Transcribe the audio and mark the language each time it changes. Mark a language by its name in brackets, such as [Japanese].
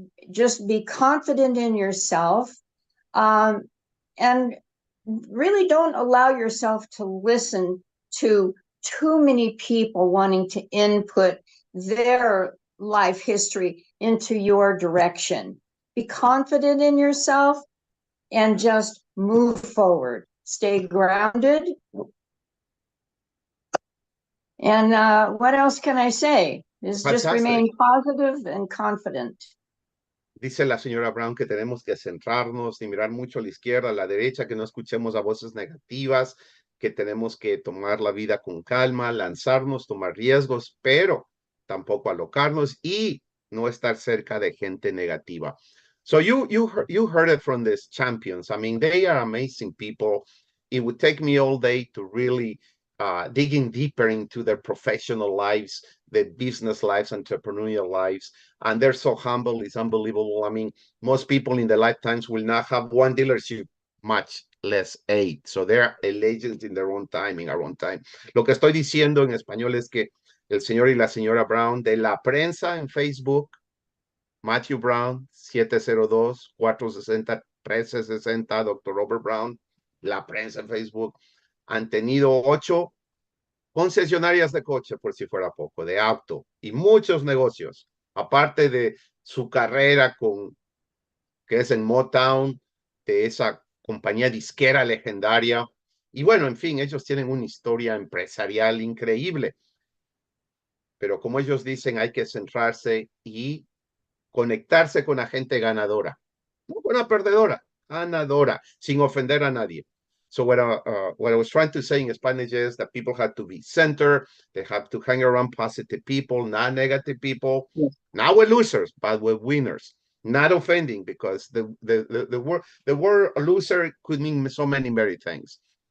[English] Just be confident in yourself, and really don't allow yourself to listen to too many people wanting to input their life history into your direction. Be confident in yourself and just move forward. Stay grounded. And what else can I say? Is just remain positive and confident. [Spanish] Dice la señora Brown que tenemos que centrarnos y mirar mucho a la izquierda, a la derecha, que no escuchemos a voces negativas, que tenemos que tomar la vida con calma, lanzarnos, tomar riesgos, pero tampoco alocarnos y no estar cerca de gente negativa. [English] So you heard it from these champions. I mean, they are amazing people. It would take me all day to really digging deeper into their professional lives, their business lives, entrepreneurial lives, and they're so humble. It's unbelievable. I mean, most people in their lifetimes will not have one dealership, much less 8. So they're legends in their own time, in our own time. [Spanish] Lo que estoy diciendo en español es que el señor y la señora Brown de la prensa en Facebook, Matthew Brown, 702-460-1360, Dr. Robert Brown, la prensa en Facebook, han tenido 8 concesionarias de coche, por si fuera poco, de auto, y muchos negocios, aparte de su carrera que es en Motown, de esa compañía disquera legendaria. Y bueno, en fin, ellos tienen una historia empresarial increíble. Pero como ellos dicen, hay que centrarse y conectarse con la gente ganadora, no con la perdedora, ganadora, sin ofender a nadie. [English] So what I was trying to say in Spanish is that people have to be centered. They have to hang around positive people, not negative people. Yes. Not with losers, but with winners. Not offending, because the word loser could mean so many very things.